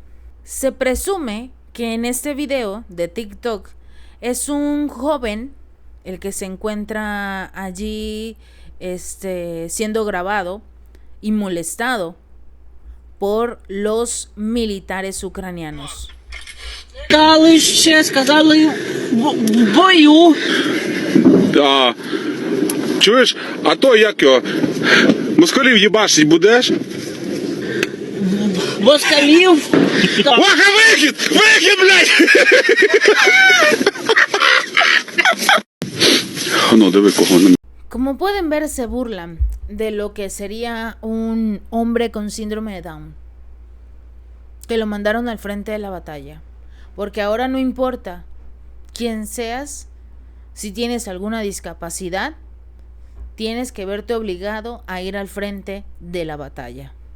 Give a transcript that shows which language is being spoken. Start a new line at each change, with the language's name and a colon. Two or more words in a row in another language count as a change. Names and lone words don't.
Spanish: Se presume que en este video de TikTok es un joven el que se encuentra allí siendo grabado y molestado por los militares ucranianos.
Ukrainian: Чуєш, а то як його? Москалів їбашить будеш? Москалів. Ваха, вихід! Вихід, блядь!
Spanish: No, debe cojones. Como pueden ver, se burlan de lo que sería un hombre con síndrome de Down, que lo mandaron al frente de la batalla, porque ahora no importa quién seas, si tienes alguna discapacidad, tienes que verte obligado a ir al frente de la batalla.